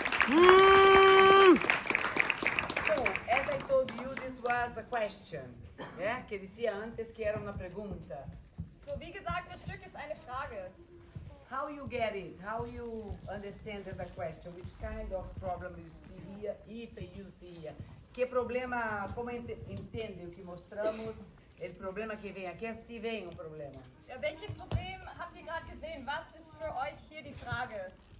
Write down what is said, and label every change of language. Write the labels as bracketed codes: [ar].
[en] So, as I told you, this was a question. Yeah? [pt] Que dizia antes que era uma pergunta. [de] So, wie gesagt, das Stück ist eine Frage. [en] How you get it? How you understand as a question? Which kind of problem you see here, if you see here? [pt] Que problema, como entende o que mostramos? O problema que vem aqui, assim vem o problema. [de] Ja, welches Problem habt ihr gerade gesehen? Was ist für euch hier die Frage?